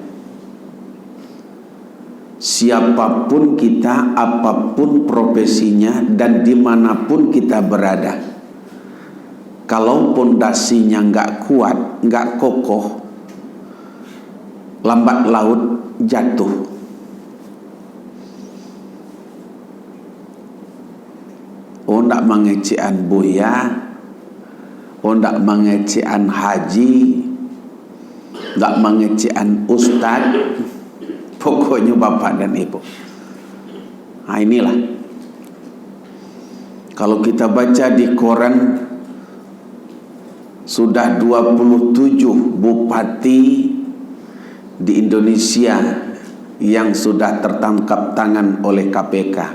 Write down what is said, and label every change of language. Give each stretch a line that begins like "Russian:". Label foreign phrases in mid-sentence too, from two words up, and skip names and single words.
Indonesian: Siapapun kita, apapun profesinya, dan dimanapun kita berada, kalau pondasinya nggak kuat, nggak kokoh, lambat laut jatuh. Oh,
Minangkabau: ndak mengecean buya, oh ndak mengecean haji, ndak mengecean ustad,
Indonesian: pokoknya bapak dan ibu. Nah inilah, kalau kita baca di koran, sudah 27 bupati di Indonesia yang sudah tertangkap tangan oleh KPK.